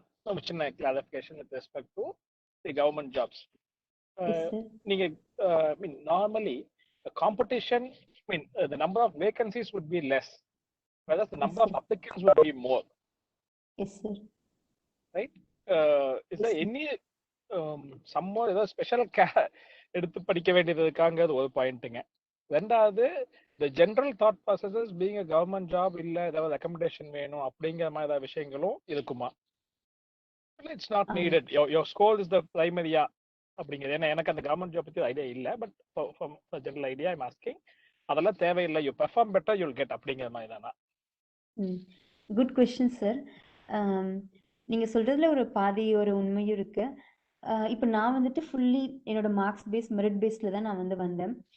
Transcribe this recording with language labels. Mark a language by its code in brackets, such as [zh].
[ta] ஒரு சின்ன [en] Clarification with respect to the government jobs. Yes, sir. நீங்க mean normally competition mean the number of vacancies would be less, whereas the number of applicants would be more. Yes, sir. Right? Is there any somewhat [ta] ஏதோ special எடுத்து படிக்க வேண்டியதுக்காங்கிறது ஒரு பாயிண்ட்டுங்க. ரெண்டாவது, [en] the general thought processes being a government job [ta] இல்ல ஏதாவது recommendation வேணும் அப்படிங்கிற மாதிரி ஏதாவது விஷயங்களும் இருக்குமா? [en] It's not needed, your score is the primary அப்படிங்கிறது. [ta] ஏன்னா எனக்கு அந்த கவர்மெண்ட் ஜாப் பத்தி ஐடியா இல்லை, [en] But for general idea I'm asking. [ta] அதெல்லாம் தேவையில்லை, [en] you perform better you will get [ta] அப்படிங்கிற மாதிரி தானா? [en] Good question sir. [ta] நீங்க சொல்றதுல ஒரு பாதி ஒரு உண்மையும் இருக்கு. இப்போ நான் வந்துட்டு ஃபுல்லி என்னோட மார்க்ஸ் பேஸ் மெரிட் பேஸ்ல தான் நான் வந்து வந்தேன்.